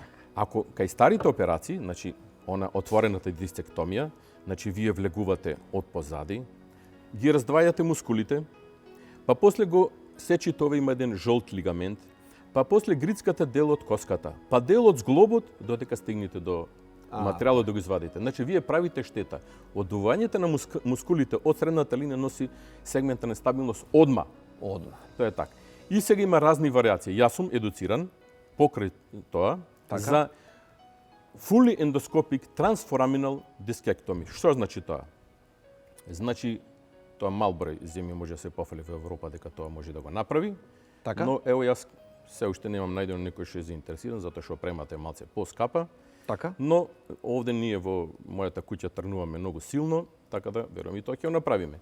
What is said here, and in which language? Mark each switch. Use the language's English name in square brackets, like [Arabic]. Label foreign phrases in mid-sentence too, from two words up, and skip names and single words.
[Macedonian] Ако кај старите операции, значи она отворената дистектомија, значи вие влегувате од позади, ги раздвајате мускулите, па после го сечите, ова има еден жолт лигамент, па после грицката дел од коската, па дел од зглобот додека стигнете до материјалот да го извадите. Значи вие правите штета. Одувањето на мускулите од средната линија носи сегмента нестабилност одма. Тоа е така. И сега има разни вариации. Јас сум едуциран покрај тоа Така. [English] за fully endoscopic transforaminal discectomy. [Macedonian] Што значи тоа? Значи тоа мал број земји може да се пофали во Европа дека тоа може да го направи. Така? Но ево јас се уште немам најдено некој што е заинтересиран затоа што премата е малце поскапа. Така? Но овде ние во мојата куќа тргнуваме многу силно, така да верувам и тоа ќе го направиме.